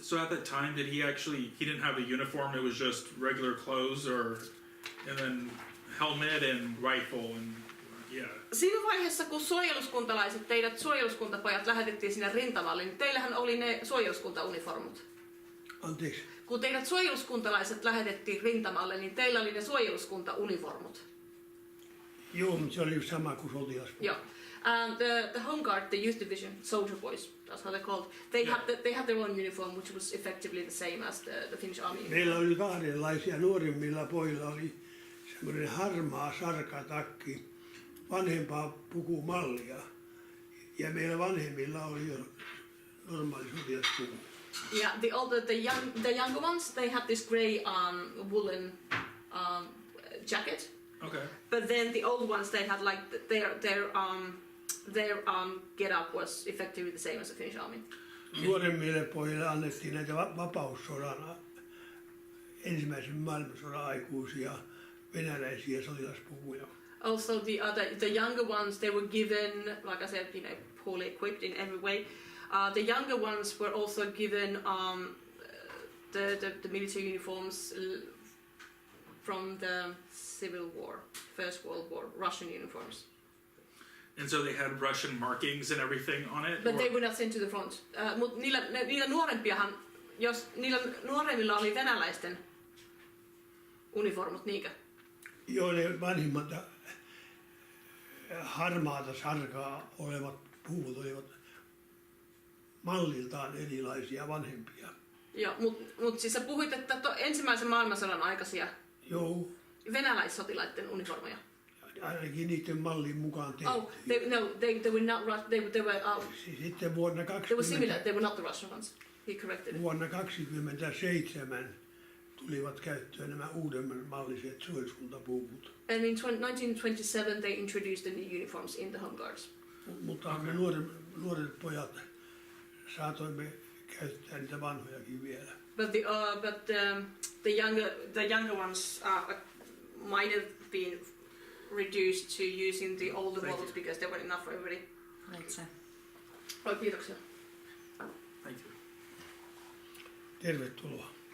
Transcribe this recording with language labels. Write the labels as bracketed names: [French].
[English] So at that time, did he didn't have a uniform? It was just regular clothes, and then helmet and rifle and yeah. [Finnish] Siinä vaiheessa, kun teidät suojeluskuntapojat lähetettiin sinne rintamalle, niin teillähän oli ne suojeluskuntauniformut. Anteeksi. Kun teidät suojeluskuntalaiset lähetettiin rintamalle, niin teillä oli ne suojeluskuntauniformut. Joo, mutta se oli sama kuin sotilaspuoli. Joo. [English] The Home Guard, the Youth Division, Soldier Boys, that's how they're called. They had their own uniform, which was effectively the same as the Finnish Army. [Finnish] Meillä oli kahdenlaisia. Nuorimmilla pojilla oli semmoinen harmaa sarkatakki, vanhempaa pukumallia. Ja meillä vanhemmilla oli jo normaali sotilaspuku. [English] Yeah, the younger ones, they had this grey woolen jacket. Okay. But then the old ones, they had like their get up was effectively the same as the Finnish Army. [Finnish] Nuoremmille pojille annettiin näitä vapaussodan ensimmäisen maailmansodan aikuisia venäläisiä sotilaspukuja. [English] Also the younger ones, they were given, like I said, poorly equipped in every way. The younger ones were also given the military uniforms from the Civil War, First World War, Russian uniforms. And so they had Russian markings and everything on it? But they were not sent to the front. [Finnish] Mutta niillä nuorempiahan, jos niillä nuoremmilla oli venäläisten uniformut, niinkö? Joo, ne vanhimmat harmaata sarkaa olevat puvut olivat malliltaan erilaisia vanhempia. Joo, mut siis sä puhuit, että ensimmäisen maailmansodan aikaisia Joo. venäläissotilaiden uniformeja. Ainakin niiden mallin mukaan tehtiin. [English] Oh, they were not. They were. [Finnish] Sitten vuonna [English] They were similar. They were not the Russian ones. He corrected. [Finnish] Vuonna 1927 tulivat käyttöön nämä uudemman malliset suojeluskuntapuvut. [English] And in 1927 they introduced the new uniforms in the Home Guards. [Finnish] Mutta me nuoret pojat saatoimme käyttää niitä vanhojakin vielä. [English] But the younger ones might have been reduced to using the older Thank models you. because they were enough for everybody. [Finnish] Olet sä? Oh, kiitoksia. [English] Thank you. [Finnish] Tervetuloa.